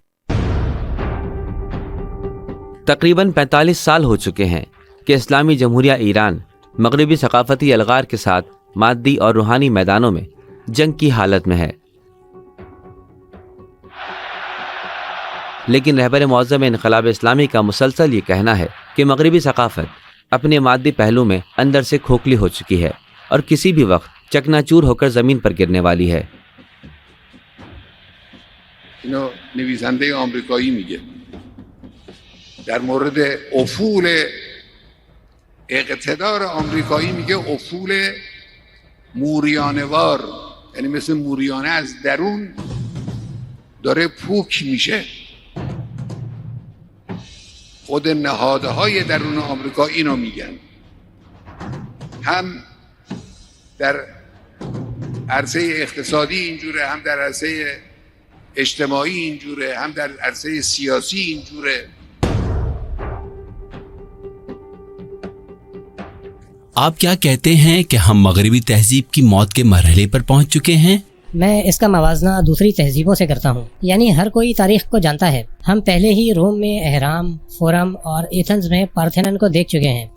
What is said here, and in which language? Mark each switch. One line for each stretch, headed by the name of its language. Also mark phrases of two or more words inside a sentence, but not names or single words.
Urdu: تقریباً 45 سال ہو چکے ہیں کہ اسلامی جمہوریہ ایران مغربی ثقافتی الغار کے ساتھ مادی اور روحانی میدانوں میں جنگ کی حالت میں ہے، لیکن رہبر معظم انقلاب اسلامی کا مسلسل یہ کہنا ہے کہ مغربی ثقافت اپنے مادی پہلو میں اندر سے کھوکھلی ہو چکی ہے اور کسی بھی وقت چکنا چور ہو کر زمین پر گرنے والی ہے۔
Persian: اینو نویسنده آمریکایی میگه در مورد افول اقتدار آمریکایی، میگه افول موریانه‌وار، یعنی مثل موریانه از درون داره پوک میشه. خود نهادهای درون آمریکا اینو میگن، هم در عرصه اقتصادی اینجوره، هم در عرصه اجتماعی اینجوره، هم در عرصه سیاسی اینجوره۔
Urdu: آپ کیا کہتے ہیں کہ ہم مغربی تہذیب کی موت کے مرحلے پر پہنچ چکے ہیں؟ میں اس کا موازنہ دوسری تہذیبوں سے کرتا ہوں، یعنی ہر کوئی تاریخ کو جانتا ہے۔ ہم پہلے ہی روم میں اہرام، فورم اور ایتھنز میں پارتھینن کو دیکھ چکے ہیں۔